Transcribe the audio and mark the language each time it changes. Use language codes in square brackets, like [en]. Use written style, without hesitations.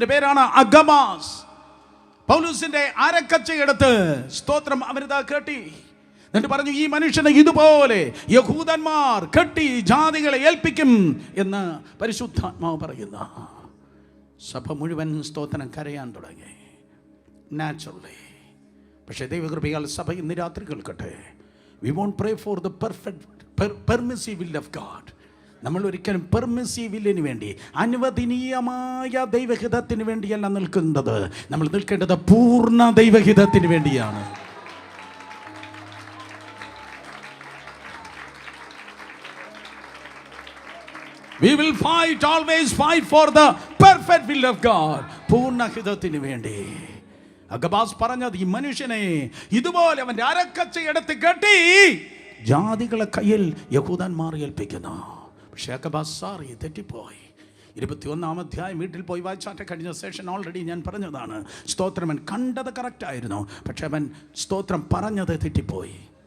[ml] അവൻ്റെ പേരാണ് അഗമാസ്. പൗലോസിന്റെ അരക്കച്ചയെടുത്ത് സ്തോത്രം അവരിതാ കെട്ടി. എന്നിട്ട് പറഞ്ഞു, ഈ മനുഷ്യനെ ഇതുപോലെ യഹൂദന്മാർ കെട്ടി ജാതികളെ ഏൽപ്പിക്കും എന്ന് പരിശുദ്ധാത്മാവ് പറയുന്ന. സഭ മുഴുവൻ സ്തോത്രം കരയാൻ തുടങ്ങി, നാച്ചുറലി. പക്ഷേ ദൈവകൃപയാൽ സഭ ഇന്ന് രാത്രി കേൾക്കട്ടെ. [en] We won't pray for the perfect permissive will of God. [ml] നമ്മൾ ഒരിക്കലും പെർമിസീവ് വില്ലിന് വേണ്ടി, അനുവദനീയമായ ദൈവഹിതത്തിന് വേണ്ടിയല്ല നിൽക്കുന്നത്. നമ്മൾ നിൽക്കേണ്ടത് പൂർണ്ണ ദൈവഹിതത്തിന് വേണ്ടിയാണ്. [en] We will fight, always fight for the perfect will of God. [ml] പൂർണ്ണഹിതത്തിന് വേണ്ടി. അഗബാസ് പറഞ്ഞത്, ഈ മനുഷ്യനെ ഇതുപോലെ അവൻ്റെ അരക്കച്ച എടുത്ത് കെട്ടി ജാതികളെ കയ്യിൽ യഹൂദന്മാർ ഏൽപ്പിക്കുന്നു. പക്ഷേ അഗബാസ് സാറി തെറ്റിപ്പോയി. 21-ാം അധ്യായം വീട്ടിൽ പോയി വായിച്ചാട്ടെ. കഴിഞ്ഞ സെഷൻ ഓൾറെഡി ഞാൻ പറഞ്ഞതാണ്. സ്തോത്രം, അവൻ കണ്ടത് കറക്റ്റായിരുന്നു, പക്ഷെ അവൻ സ്തോത്രം പറഞ്ഞത് തെറ്റിപ്പോയി.